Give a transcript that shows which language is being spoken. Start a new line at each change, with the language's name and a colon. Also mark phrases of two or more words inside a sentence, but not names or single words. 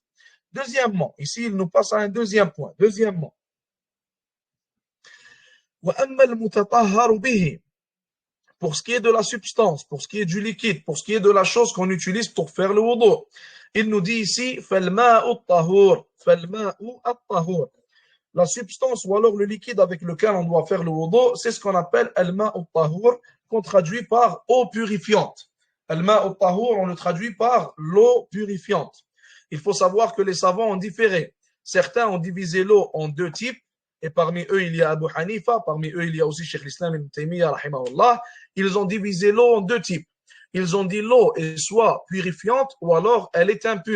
French: Deuxièmement, ici, il nous passe à un deuxième point. Deuxièmement, pour ce qui est de la substance, pour ce qui est du liquide, pour ce qui est de la chose qu'on utilise pour faire le wudu, il nous dit ici, la substance ou alors le liquide avec lequel on doit faire le wudu, c'est ce qu'on appelle
Arabic: الماء الطهور,
French: qu'on traduit par eau purifiante.
Arabic: الماء الطهور,
French: on le traduit par l'eau purifiante. Il faut savoir que les savants ont différé. Certains ont divisé l'eau en deux types, et parmi eux, il y a Abu Hanifa, parmi eux, il y a aussi Cheikh l'Islam ibn Taymiyyah, rahimahullah. Ils ont divisé l'eau en deux types. Ils ont dit l'eau est soit purifiante ou alors elle est impure.